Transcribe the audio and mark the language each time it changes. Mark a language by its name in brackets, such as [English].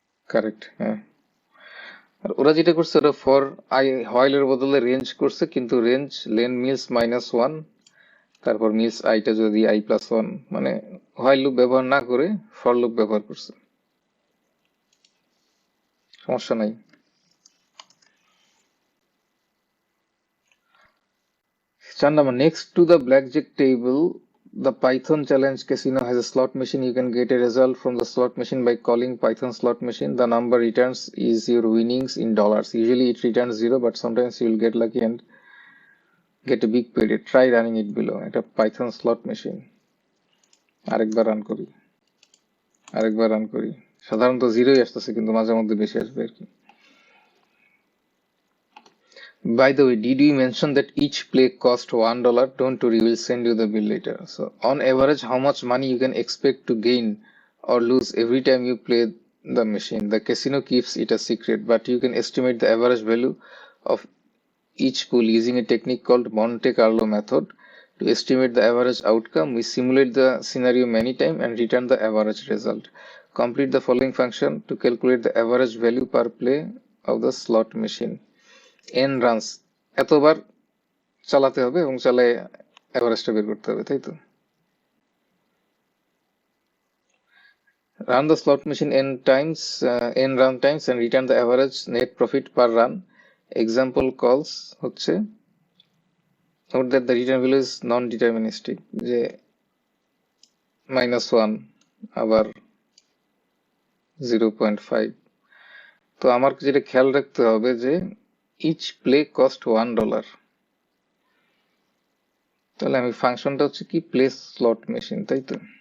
[Bangla] Correct, হ্যাঁ। আর ওরা যেটা করছে ওরা ফর আই হোয়াইল এর বদলে রেঞ্জ করছে, কিন্তু রেঞ্জ লেন মিলস -1 তারপর মিলস আইটা যদি আই প্লাস 1 মানে হোয়াইল লুপ ব্যবহার না করে ফর লুপ ব্যবহার করছে, সমস্যা নাই। [English] 4 number, next to the blackjack table, the Python challenge casino has a slot machine. You can get a result from the slot machine by calling Python slot machine. The number returns is your winnings in dollars. Usually it returns 0, but sometimes you will get lucky and get a big payday. Try running it below. [Bangla] এটা Python slot machine। আরেকবার run করি। সাধারণত 0ই আসতেছে, কিন্তু মাঝে মধ্যে বেশি আসবে আর কি। [English] By the way, did we mention that each play cost $1? Don't worry, we'll send you the bill later. So, on average, how much money you can expect to gain or lose every time you play the machine? The casino keeps it a secret, but you can estimate the average value of each pool using a technique called Monte Carlo method. To estimate the average outcome, we simulate the scenario many times and return the average result. Complete the following function to calculate the average value per play of the slot machine. [Bangla] n runs, এতবার চালাতে হবে এবং চালায় এভারেজটা বের করতে হবে, তাই তো? [English] Run the slot machine n run times and return the average net profit per run. Example calls হচ্ছে, note that the return value is non-deterministic, [Bangla] যে -1 আবার 0.5। তো আমার যেটা খেয়াল রাখতে হবে যে [English] each play cost $1, [Bangla] তাহলে আমি ফাংশনটা হচ্ছে কি প্লেস স্লট মেশিন, তাই তো?